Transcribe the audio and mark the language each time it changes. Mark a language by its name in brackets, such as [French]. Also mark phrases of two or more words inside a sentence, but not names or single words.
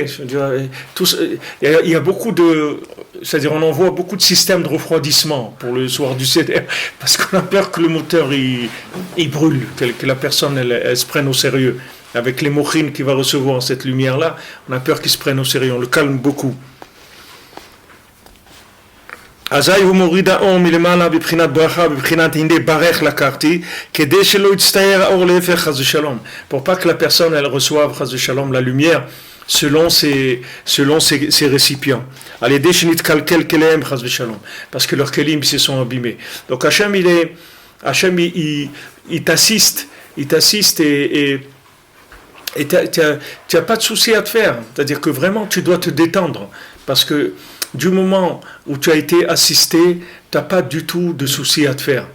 [French] Il y a beaucoup c'est-à-dire on envoie beaucoup de systèmes de refroidissement pour le soir du Seder parce qu'on a peur que le moteur il brûle, que la personne elle se prenne au sérieux. Avec les mochines qu'il va recevoir cette lumière-là, on a peur qu'il se prenne au sérieux, on le calme beaucoup. [Hebrew] אזי הוא מוריד האור מלמעלה בבחינת ברכה, בבחינת הנה ברך לקחתי, כדי שלא יצטייר האור להפך חס ושלום. [French] Pour pas que la personne elle reçoive [Hebrew] חס ושלום [French] la lumière selon ses récipients. [Hebrew] על ידי שנתקלקל כליהם חס ושלום. [French] Parce que leurs kelim se sont abîmés. Donc Hachem il t'assiste et tu n'as pas de souci à te faire. C'est-à-dire que vraiment tu dois te détendre. Parce que du moment où tu as été assisté, tu n'as pas du tout de souci à te faire.